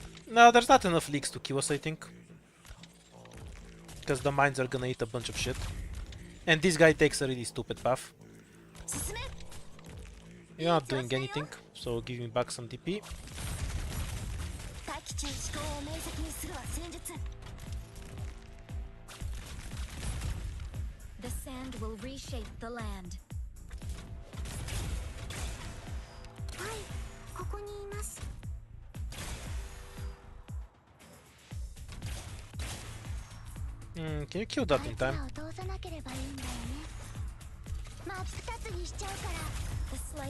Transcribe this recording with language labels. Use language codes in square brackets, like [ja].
[en] No, there's not enough leaks to kill us, I think. Because the mines are gonna eat a bunch of shit. And this guy takes a really stupid path. You're not doing anything, so give me back some DP. [ja] 大気中思考を明晰にするは戦術。 [en] The sand will reshape the land. [ja] はい、ここにいます。 [en] Can you kill that in time? [ja] 通さなければいいんだよね。真っ二つにしちゃうから。